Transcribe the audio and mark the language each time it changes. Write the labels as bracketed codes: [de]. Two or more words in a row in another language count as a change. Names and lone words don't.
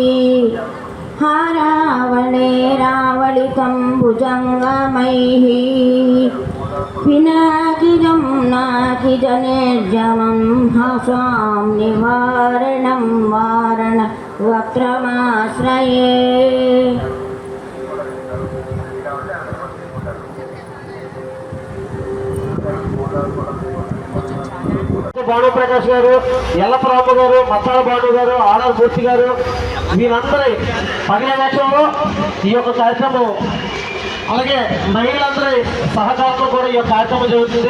[sa] हारावणे रावलितं भुजङ्गमैः पिनाकिजं नाकिजनिर्जमं हसां निवारणं वारण वक्त्रमाश्रये [te] భానుప్రకాష్ గారు, ఎల్లప్రామ గారు, మత్తాల భాను గారు, ఆర్ఆర్ మూర్తి గారు, వీరందరి పర్యవేక్షణలో ఈ యొక్క కార్యక్రమం, అలాగే మహిళలందరి సహకారంతో కూడా ఈ యొక్క కార్యక్రమం జరుగుతుంది.